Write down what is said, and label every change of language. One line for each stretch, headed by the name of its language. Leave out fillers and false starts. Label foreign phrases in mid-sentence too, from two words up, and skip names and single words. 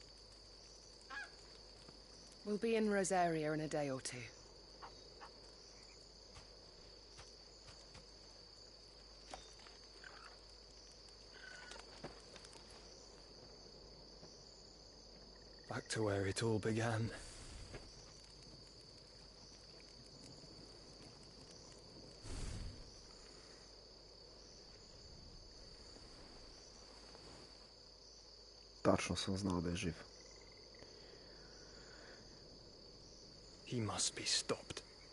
English: We'll be in Rosaria in a day or two. Back to where it all began.
Serbian: Tačno sam znao da je živ.
English: He must be stopped.